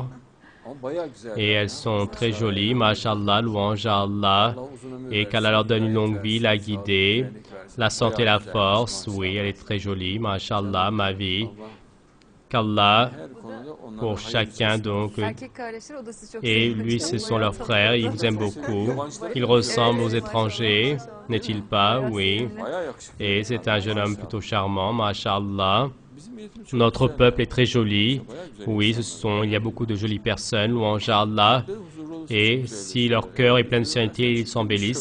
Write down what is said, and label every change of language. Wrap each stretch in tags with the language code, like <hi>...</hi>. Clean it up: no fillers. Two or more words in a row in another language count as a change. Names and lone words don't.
<fr>Et elles sont très jolies. Masha'Allah, louange à Allah. Et qu'Allah leur donne une longue vie, la guider, la santé, la force. Oui, elle est très jolie. Masha'Allah, ma vie. Qu'Allah, pour chacun donc,</fr> <tr>Erkek kardeşler odası çok</tr> <fr>et</fr> <tr>sevimli.</tr> <fr>lui, ce sont leurs frères, ils vous aiment beaucoup. Il ressemble aux étrangers, n'est-il pas? Oui. Et c'est un jeune homme plutôt charmant, Masha'Allah. Notre peuple est très joli. Oui, il y a beaucoup de jolies personnes, louange à Allah. Et si leur cœur est plein de sérénité, ils s'embellissent.</fr>